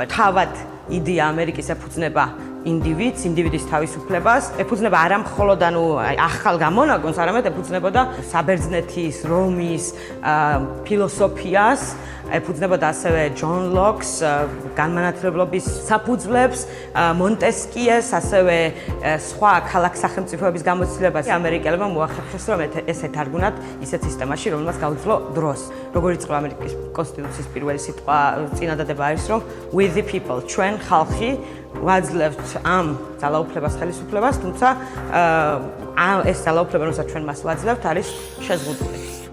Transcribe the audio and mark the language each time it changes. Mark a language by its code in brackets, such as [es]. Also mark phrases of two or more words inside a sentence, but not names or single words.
[ka] თავად იდეა ამერიკის ეფუძნება ინდივიდს, ინდივიდის თავისუფლებას, ეფუძნება არა მხოლოდ ახალ გამონაგონს, არამედ ეფუძნებოდა საბერძნეთის, რომის ფილოსოფიას, ეფუძნებოდა ასევე ჯონ ლოკს, განმანათლებლობის საფუძვლებს, მონტესკიეს, ასევე სხვა ქალაქ სახელმწიფოების გამოცდილებას. ამერიკელებმა მოახერხეს, რომ ეს ეთარგმნათ ისეთ სისტემაში, რომელმაც გაუძლო დროს. როგორიც იყო ამერიკის კონსტიტუციის პირველი სიტყვა წინადადება არის, რომ [en] with the people, [ka] ჩვენ ხალხი ვაძლევთ ამ ძალაუფლებას, ხელისუფლებას, თუმცა ეს ძალაუფლება, რომელსაც ჩვენ მას ვაძლევთ, არის შეზღუდული.